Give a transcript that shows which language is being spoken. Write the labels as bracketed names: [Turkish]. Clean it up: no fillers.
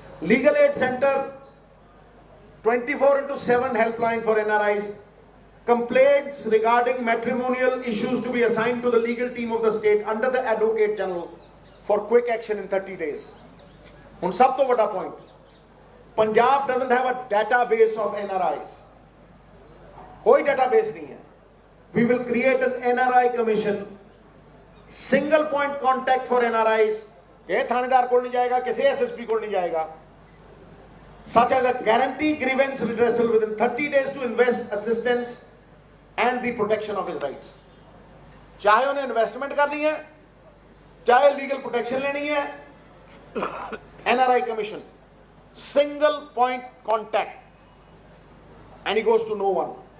[English] Legal Aid Center, 24/7 helpline for NRIs. Complaints regarding matrimonial issues to be assigned to the legal team of the state under the advocate general for quick action in 30 days. [Punjabi] ਹੁਣ ਸਭ ਤੋਂ ਵੱਡਾ [English] point, Punjab doesn't have a database of NRIs. [Hindi] कोई database नहीं है. [English] We will create an NRI commission, single point contact for NRIs. [Hindi] ये थानेदार को नहीं जाएगा, किसी SSP को नहीं जाएगा. [English] Such as a guarantee grievance redressal within 30 days to invest assistance and the protection of his rights. [Hindi] चाहे उन्हें इन्वेस्टमेंट करनी है, चाहे लीगल प्रोटेक्शन लेनी है, [English] NRI commission, single point contact, and he goes to no one.